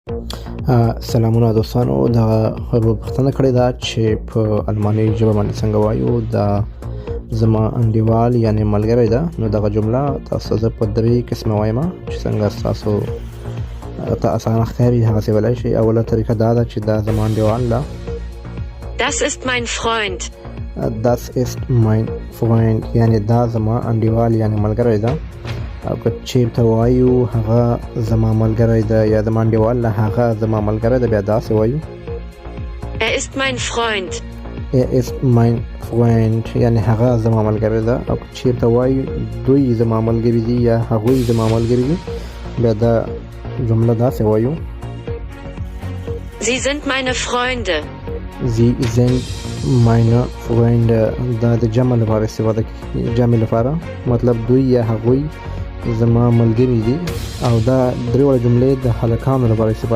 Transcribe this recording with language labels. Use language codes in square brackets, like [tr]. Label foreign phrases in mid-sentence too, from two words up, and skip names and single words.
[ps] سلامونه دوستانو دا پوښتنه کړې ده چې په الماني ژبه باندې څنګه وایو دا زما انډیوال یعنی ملګری ده. نو دغه جمله تاسو زه په درې قسمه وایم چې څنګه تاسو ته اسانه ښکاري هغسې ویلی شئ. اوله طریقه دا ده چې دا زما انډیوال ده. [de] Das ist mein Freund. Das ist mein Freund [ps] یعنی دا زما انډیوال یعنی ملګری ده. او که چېرته وایو هغه زما ملګری ده یا زما انډیوال ده هغه زما ملګری ده بیا داسې وایو [de] Er ist mein Freund. Er ist mein Freund [ps] یعنی هغه زما ملګری ده. او که چېرته وایو دوی زما ملګري دي یا هغوی زما ملګري دي بیا دا جمله داسې وایو [de] Sie sind meine Freunde. Sie sind meine Freunde. [ps] دا د جمع لپاره استفاده کیږي، جمع لپاره مطلب دوی یا هغوی زما ملګري دي. او دا درې واړه جملې د هلکانو لپاره استفاده